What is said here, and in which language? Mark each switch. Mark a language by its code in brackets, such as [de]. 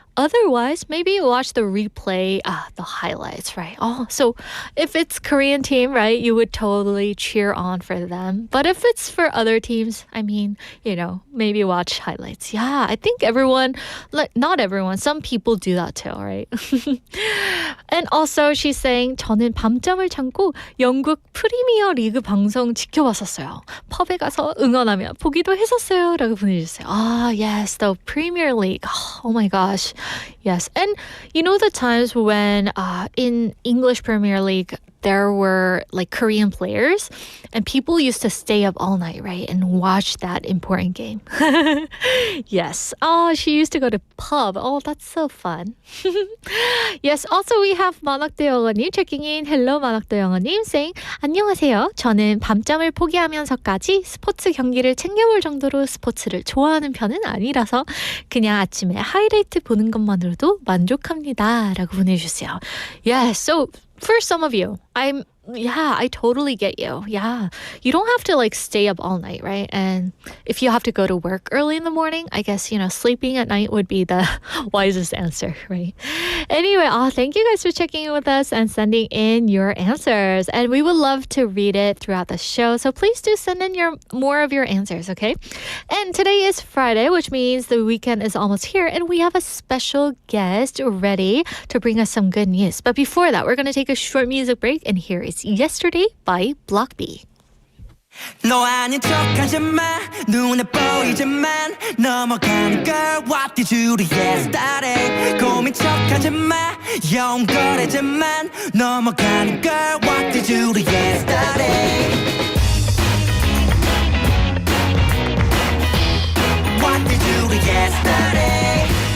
[en] Otherwise, maybe watch the replay, the highlights, right? Oh, so if it's Korean team, right, you would totally cheer on for them. But if it's for other teams, I mean, you know, maybe watch highlights. Yeah, I think everyone, like not everyone, some people do that too, right? And also she's saying, [ko] 저는 밤잠을 참고 영국 프리미어 리그 방송 지켜봤었어요. 펍에 가서 응원하며 보기도 했었어요. 라고 보내주셨어요. [en] Ah, yes, the Premier League. Oh my gosh. Yes. And you know the times when in English Premier League, there were like Korean players and people used to stay up all night, right? And watch that important game. Yes. Oh, she used to go to pub. Oh, that's so fun. Yes. Also, we have 만학도 영어님 checking in. [ko] Hello, 만학도 영어님 saying, 안녕하세요. 저는 밤잠을 포기하면서까지 스포츠 경기를 챙겨볼 정도로 스포츠를 좋아하는 편은 아니라서 그냥 아침에 하이라이트 보는 것만으로도 만족합니다. 라고 보내주세요. Yes. [en] So, for some of you, I totally get you. Yeah. You don't have to like stay up all night, right? And if you have to go to work early in the morning, I guess, you know, sleeping at night would be the wisest answer, right? Anyway, thank you guys for checking in with us and sending in your answers. And we would love to read it throughout the show. So please do send in more of your answers, okay? And today is Friday, which means the weekend is almost here. And we have a special guest ready to bring us some good news. But before that, we're going to take a short music break. And here is Yesterday by Block B. [ko] 너 아닌 척하지 마 눈에 보이지만 넘어가는 [en] girl What did you do yesterday [ko] 고민 척하지 마 영거래지만 넘어가는 [en] girl What did you do yesterday What did you do yesterday